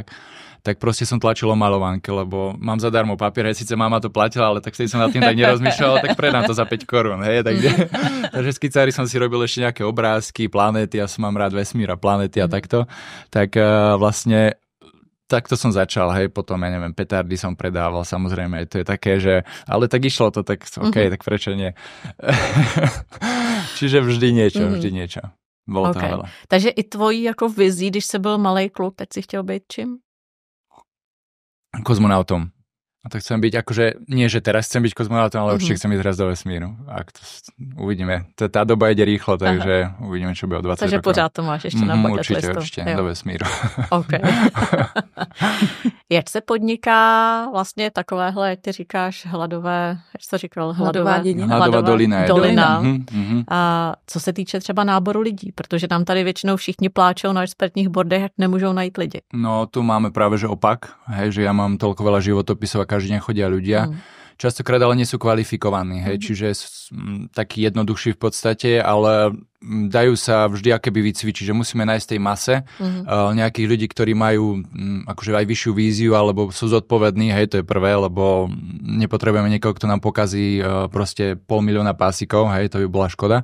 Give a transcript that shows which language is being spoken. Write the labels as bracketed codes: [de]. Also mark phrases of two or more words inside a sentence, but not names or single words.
[sk] Tak proste som tlačil o maľovánke, lebo mám zadarmo papier, hej, síce mama to platila, ale tak vtedy som nad tým tak nerozmýšľal, tak predám to za 5 korún, hej, takže skicári som si robil ešte nejaké obrázky, planéty, ja som mám rád vesmír a planéty a takto, tak vlastne takto som začal, hej, potom, ja neviem, petardy som predával, samozrejme, to je také, že, ale tak išlo to, tak OK, tak prečo nie? Čiže vždy niečo. Bolo to veľa. [cs] Takže i tvojí jako vizí, když se byl malej kluk, tak si chtěl být čím? [sk] Kozmonautom. A to chcem byť, akože, nie, že teraz chcem byť kozmonautom, ale určite chcem ísť raz do vesmíru. Uvidíme. Tá doba ide rýchlo, takže uvidíme, čo bude o 20 rokov. [cs] Takže pořád to máš ještě na [en] bucket listu. [sk] Určite, do vesmíru. OK. [cs] Jak se podniká vlastně takovéhle, jak ty říkáš, hladové, jak jsi to říkal? Hladová dolina. A co se týče třeba náboru lidí, protože nám tady většinou všichni pláčou na expertních bordech, jak nemůžou najít lidi. No, [sk] tu máme práve, že opak, hej, že ja mám toľko veľa životopisov a každý deň chodia ľudia. Častokrát ale nie sú kvalifikovaní, hej, čiže taký jednoduchší v podstate, ale dajú sa vždy akéby vycvičiť, že musíme nájsť tej mase nejakých ľudí, ktorí majú akože aj vyššiu víziu, alebo sú zodpovední, hej, to je prvé, lebo nepotrebujeme niekoho, kto nám pokazí proste 500 000 pásikov, hej, to by bola škoda.